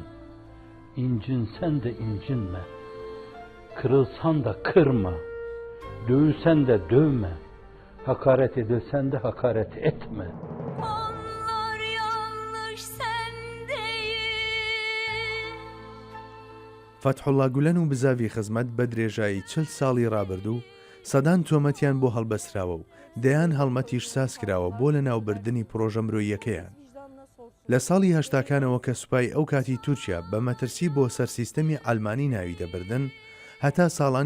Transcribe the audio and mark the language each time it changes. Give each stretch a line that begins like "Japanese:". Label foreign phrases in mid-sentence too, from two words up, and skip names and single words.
Turkish: İncinsen de incinme, kırılsan da kırma, dövülsen de dövme, hakaret edilsen de hakaret etme. Onlar yanlış sen değil.
Central Kurdish: فەتحوڵڵا گولەن و بزاوی خزمەت بە درێژایی 40 ساڵی ڕابردوو سەدان تۆمەتیان بۆ هەڵبەسراوە و دەیان هەڵمەتیش ساز کراوە بۆ لە ناوبردننی پرۆژە مرۆییەکەیان. لە ساڵی هەشتاکانەوە کە سوپای ئەو کاتی تورکیا بە مەترسی بۆ سەرسیستەمی ئەلمانی ناوی دەبردن هەتا ساڵانی